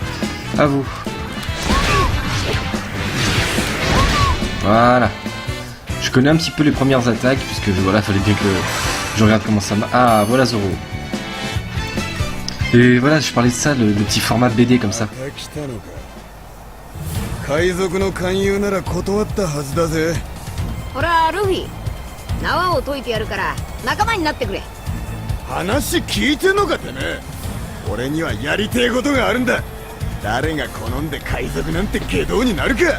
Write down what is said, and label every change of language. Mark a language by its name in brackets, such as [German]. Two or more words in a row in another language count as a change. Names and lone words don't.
[French] À vous. Voilà. Je connais un petit peu les premières attaques, puisque voilà, fallait bien que je regarde comment ça marche. Ah, voilà Zoro. Et voilà, je parlais de ça, le petit format BD comme ça. [Japanese] 来たのか。海賊の勧誘なら断ったはずだぜ。ほらルフィ、縄を解いてやるから仲間になってくれ。話聞いてんのかってね。俺にはやりてえことがあるんだ。誰が好んで海賊なんて下道になるか。